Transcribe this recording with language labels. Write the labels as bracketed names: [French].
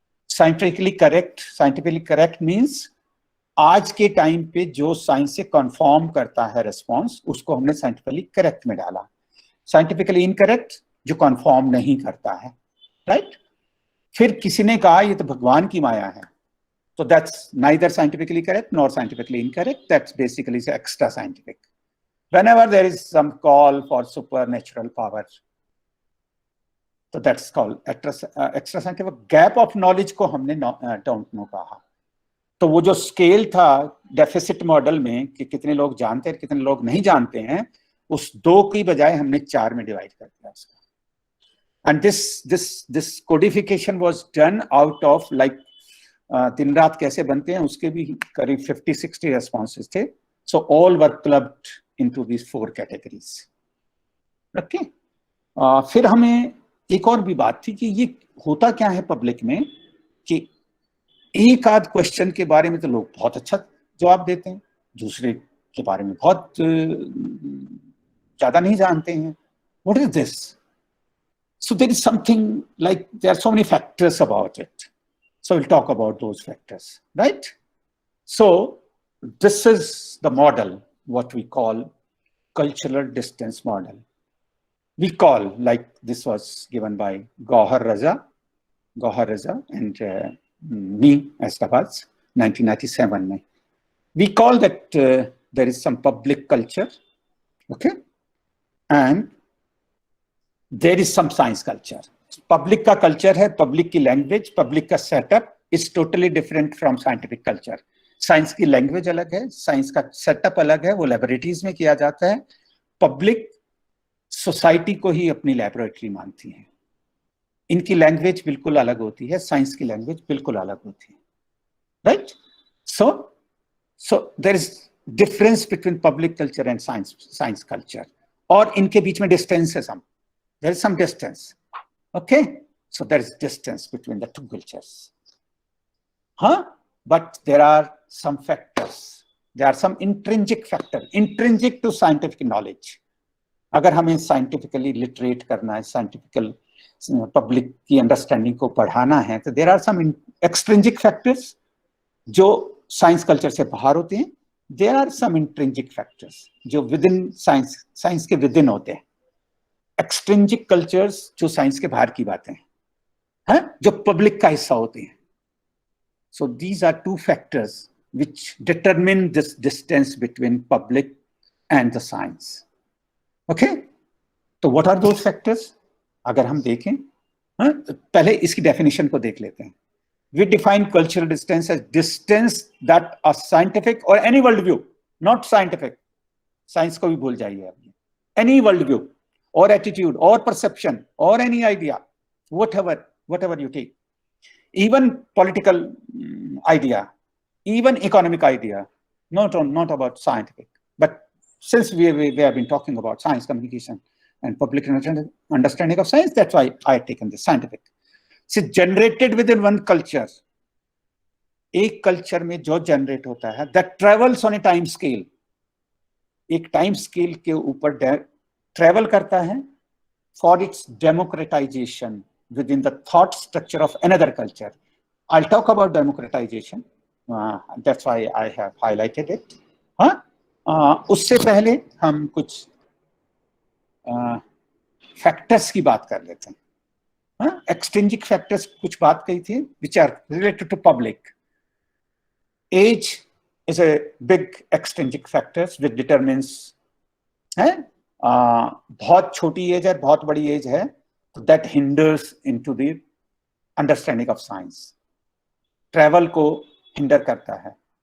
[Hindi] Scientifically correct means आज के time पे जो साइंस से कंफर्म करता है रिस्पॉन्स, उसको हमने साइंटिफिकली करेक्ट में डाला. साइंटिफिकली इनकरेक्ट जो कंफर्म नहीं करता है, राइट. फिर किसी ने कहा ये तो भगवान की माया है, तो [English] That's neither scientifically correct nor scientifically incorrect. That's basically extra scientific. Whenever there is some call for supernatural power, so that's called extra scientific. Gap of knowledge [Hindi] को हमने [English] don't know [Hindi] कहा. तो वो जो स्केल था डेफिसिट मॉडल में कि कितने लोग जानते हैं कितने लोग नहीं जानते हैं, उस 2 की बजाय हमने 4 में डिवाइड कर दिया उसका. [English] and this codification was done out of like [Hindi] दिन रात कैसे बनते हैं उसके भी करीब 50-60 रेस्पॉन्सेज थे. [English] So all were clubbed into these 4 categories. Okay? [Hindi] फिर हमें एक और भी बात थी कि ये होता क्या है पब्लिक में कि एक आध क्वेश्चन के बारे में तो लोग बहुत अच्छा जवाब देते हैं, दूसरे के बारे में बहुत ज्यादा नहीं जानते हैं. [English] What is this? So there is something like there are so many factors about it. So we'll talk about those factors, right? So this is the model, what we call cultural distance model. We call, like this was given by Gauhar Raza and me as Tabaz, 1997 mein. We call that there is some public culture, okay, and there is some science culture. [Hindi] Public ka culture hai, public ki language, public ka setup [English] is totally different from scientific culture. [Hindi] Science की language अलग है, science का setup अलग है, वो laboratories में किया जाता है. पब्लिक सोसाइटी को ही अपनी लैबोरेटरी मानती है. इनकी लैंग्वेज बिल्कुल अलग होती है, साइंस की लैंग्वेज बिल्कुल अलग होती है, right. [English] So there is difference between public culture and science culture. [Hindi] और इनके बीच में डिस्टेंस है, [English] There is some distance. Okay, so there is distance between the 2 cultures. हाँ, but there are some factors, there are some intrinsic factor, intrinsic to scientific knowledge. [Hindi] अगर हमें scientifically literate करना है, scientifical public की understanding को बढ़ाना है, तो [English] there are some extrinsic factors [Hindi] जो science culture से बाहर होते हैं. [English] There are some intrinsic factors [Hindi] जो [English] within science [Hindi] के [English] within [Hindi] होते हैं. Extrinsic cultures जो science के बाहर की बातें हैं, जो public का हिस्सा होते हैं. [English] So these are 2 factors which determine this distance between public and the science. Okay? So what are those factors? [Hindi] अगर हम देखें, पहले इसकी definition को देख लेते हैं. [English] We define cultural distance as distance that a scientific or any worldview, not scientific, [Hindi] science को भी भूल जाइए आप. [English] Any worldview or attitude or perception or any idea, whatever you take. Even political idea, even economic idea, not about scientific. But since we have been talking about science communication and public understanding of science, that's why I have taken this scientific. So generated within one culture, [Hindi] एक culture में जो generate होता है, [English] that travels on a time scale, [Hindi] एक time scale के ऊपर travel करता है [English] for its democratization within the thought structure of another culture. I'll talk about democratization. That's why I have highlighted it. [Hindi] उससे पहले हम कुछ फैक्टर्स की बात कर लेते हैं. एक्सट्रिंसिक फैक्टर्स कुछ बात कही थी, [English] which are related to public. Age is a big extrinsic factor which determines [Hindi] बहुत छोटी एज है, बहुत बड़ी एज है, तो [English] that hinders into the understanding of science, [Hindi] travel को हिंडर करता है।